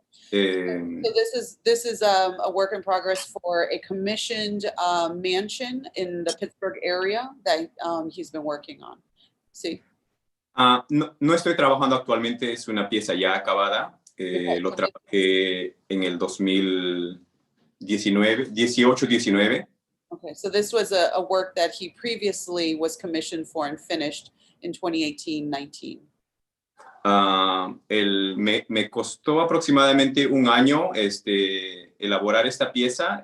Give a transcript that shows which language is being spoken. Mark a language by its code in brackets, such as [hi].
[en] So this is a work in progress for a commissioned mansion in the Pittsburgh area that he's been working on. [es] Sí. No estoy trabajando actualmente, es una pieza ya acabada. Lo trabajé en el 18-19. [en] Okay, so this was a work that he previously was commissioned for and finished in 2018-19. [es] Me costó aproximadamente un año elaborar esta pieza.